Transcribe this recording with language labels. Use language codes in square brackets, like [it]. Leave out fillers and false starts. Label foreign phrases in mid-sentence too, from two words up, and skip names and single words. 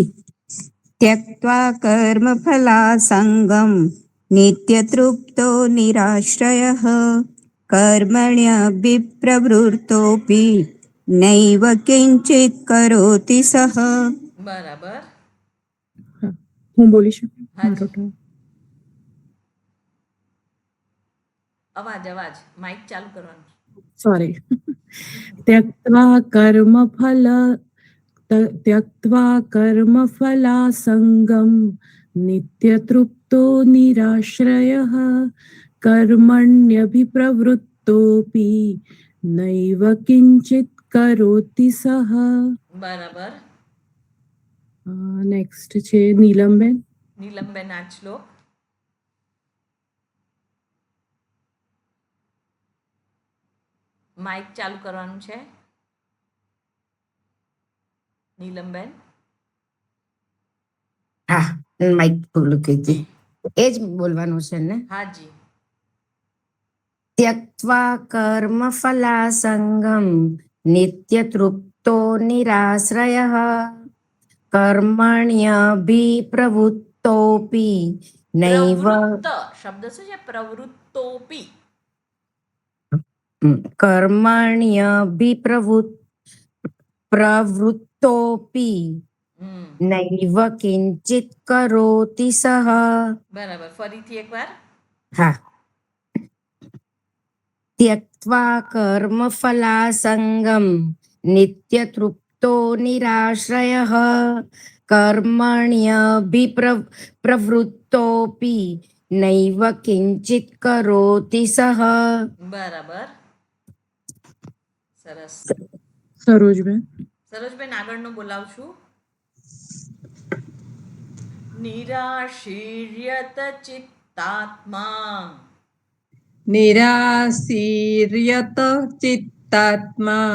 [sa] ત્યક્ત્વા કર્મફલાસંગમ નિત્યતૃપ્તો નિરાશ્રયઃ કર્મણ્યભિપ્રવૃત્તોપી નૈવ કિંચિત કરોતિ સહ. [gu] બરાબર. હું બોલી શકું? હાજી. મારો turn. અવાજ માઇક ચાલુ કરવાનું. સોરી. [sa] त्यक्त्वा कर्मफलासंगम नित्यतृप्तो निराश्रयः कर्मण्यभिप्रवृत्तोपि नैव किंचित करोति सः. [gu] બરાબર. નેક્સ્ટ છે નીલમબેન. નીલમબેન આ શ્લોક. માઇક ચાલુ કરવાનું છે. નીલમબેન. હા, માઇક બોલું કીધી. એ જ બોલવાનું છે ને. હાજી. [sa] त्यक्त्वा कर्मफलासंगम नित्यतृप्तो निराश्रयः कर्मण्यभिप्रवृत्तोपि नैव. [gu] પ્રવૃત્ત શબ્દ શું છે? પ્રવૃત્તોપી. [sa] પ્રવૃત્તોપી હમ નૈવ કિંચિત કરોતિ સહ. [gu] બરાબર, ફરીથી એકવાર. હા. [sa] त्यक्त्वा कर्मफलासङ्गं नित्यतृप्तो निराश्रयः प्रवृत्तोऽपि नैव किञ्चित् करोति सः. [gu] બરાબર, સરસ. સરોજબેન. સરોજબેન આગળનું બોલાવશું. [sa] નિરાશીર્યત ચિત્તાત્મા નિરાશીર્યત ચિત્તાત્મા